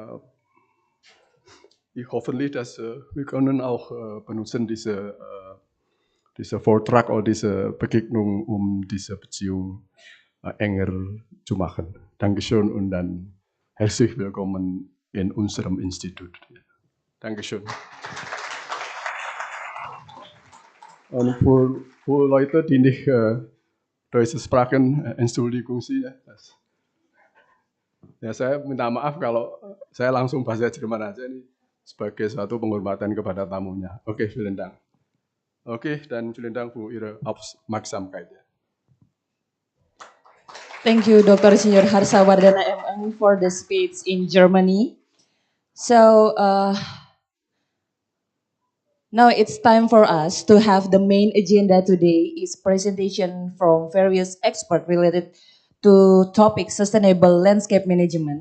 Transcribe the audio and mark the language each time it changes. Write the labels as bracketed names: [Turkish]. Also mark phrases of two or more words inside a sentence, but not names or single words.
[German] Dann hoffentlich, dass wir können auch benutzen diese Vortrag oder diese Begegnung, um diese Beziehung enger zu machen. Dankeschön und dann herzlich willkommen in unserem Institut. Dankeschön. Und für Leute, die nicht Deutsch sprechen, Entschuldigung Sie. [Indonesian] Ya, saya minta maaf kalau saya langsung bahasa Jerman aja nih sebagai suatu penghormatan kepada tamunya. Oke, [German] vielen Dank. Oke, dan vielen Dank für Ihre Aufmerksamkeit. [English] Thank you, Dr. Senior Harsawardana MM for the speech in Germany. So now it's time for us to have the main agenda today is presentation from various experts related to topic sustainable landscape management.